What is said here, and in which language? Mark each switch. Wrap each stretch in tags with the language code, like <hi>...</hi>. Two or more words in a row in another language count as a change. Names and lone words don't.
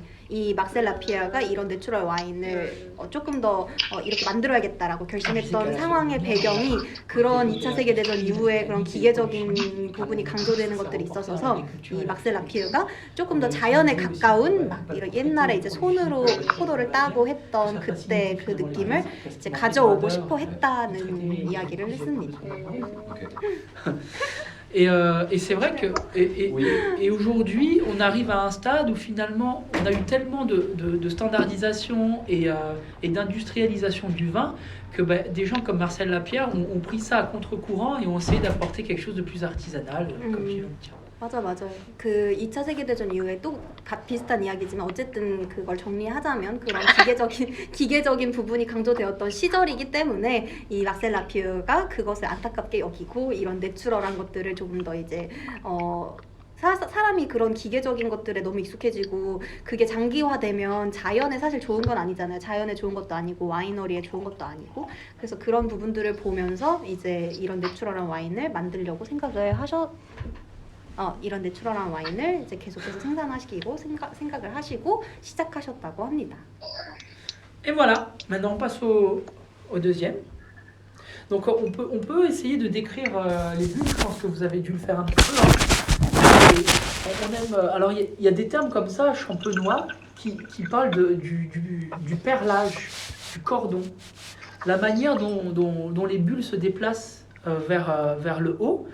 <ko>이 막셀라 피에라가 이런 내추럴 와인을 조금 더 이렇게 만들어야겠다라고 결심했던 상황의 배경이 그런 2차 세계대전 이후에 그런 기계적인 부분이 강조되는 것들이 있어서 이 막셀라 피에라가 조금 더 자연에 가까운 막 이런 옛날에 이제 손으로 포도를 따고 했던 그때 그 느낌을 이제 가져오고 싶어 했다는 이야기를 했습니다.</ko> <fr>Et c'est vrai que et aujourd'hui on arrive à un stade où finalement on a eu tellement de standardisation et d'industrialisation du vin que des gens comme Marcel Lapierre ont pris ça à contre-courant et ont essayé d'apporter quelque chose de plus artisanal comme tu viens de dire.</fr> <ko>맞아요. 그 2차 세계대전 이후에 또 비슷한 이야기지만 어쨌든 그걸 정리하자면 그런 기계적인 부분이 강조되었던 시절이기 때문에 이 막셀 라피에라가 그것을 안타깝게 여기고 이런 내추럴한 것들을 조금 더 이제 사람이 그런 기계적인 것들에 너무 익숙해지고 그게 장기화되면 자연에 사실 좋은 건 아니잖아요. 자연에 좋은 것도 아니고 와이너리에 좋은 것도 아니고 그래서 그런 부분들을 보면서 이제 이런 내추럴한 와인을 만들려고 이런 내추럴한 와인을 이제 계속해서 생산하시고 생각을 하시고 시작하셨다고 합니다.</ko> <fr>Et voilà, maintenant on passe au deuxième. Donc on peut essayer de décrire les bulles, je pense que vous avez dû le faire un petit peu. On aime, alors il y a des termes comme ça, champenois, qui parlent du perlage, du cordon, la manière dont les bulles se déplacent vers le haut.</fr>